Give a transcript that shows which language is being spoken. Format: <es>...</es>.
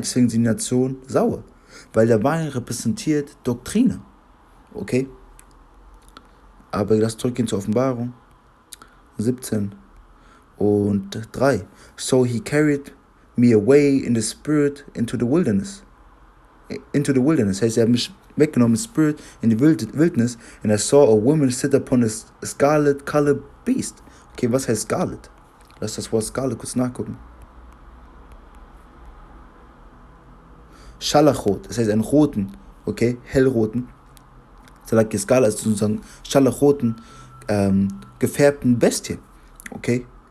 <de>Deswegen sind die Nationen sauer. Weil der Wein repräsentiert Doktrine. Okay? Aber lass zurückgehen zur Offenbarung. 17 und 3.</de> <en>So he carried me away in the spirit into the wilderness.</en> <de>Heißt, er hat mich weggenommen im Spirit in die Wildnis.</de> <en>And I saw a woman sit upon a scarlet colored beast. Okay, was heißt scarlet?</en> <de>Lass das Wort scarlet kurz nachgucken. Scharlachrot, das heißt einen roten, okay, hellroten. Salaki Skala ist sozusagen scharlachroten, gefärbten Bestie, okay.</de>